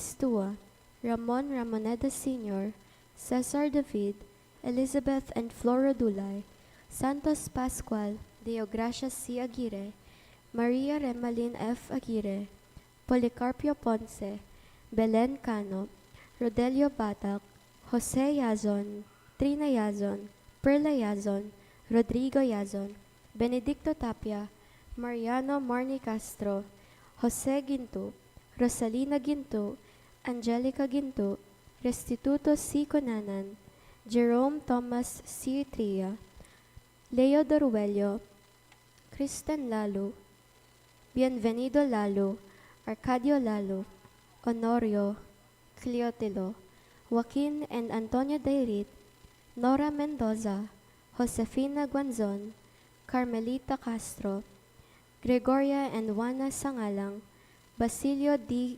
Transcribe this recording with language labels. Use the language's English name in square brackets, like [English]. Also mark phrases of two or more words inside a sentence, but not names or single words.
[English] Stua, Ramon Ramoneda Sr., Cesar David, Elizabeth and Flora Dulay, Santos Pascual, Deogracia C. Aguirre, Maria Remalin F. Aguirre, Policarpio Ponce, Belen Cano, Rodelio Batak, Jose Yazon, Trina Yazon, Perla Yazon, Rodrigo Yazon, Benedicto Tapia, Mariano Marni Castro, Jose Ginto, Rosalina Ginto, Angelica Ginto, Restituto C. Conanan, Jerome Thomas C. Tria, Leo Doruello, Kristen Lalo, Bienvenido Lalo, Arcadio Lalo, Honorio, Cleotilo, Joaquin and Antonio Dairit, Nora Mendoza, Josefina Guanzon, Carmelita Castro, Gregoria and Juana Sangalang, Basilio D.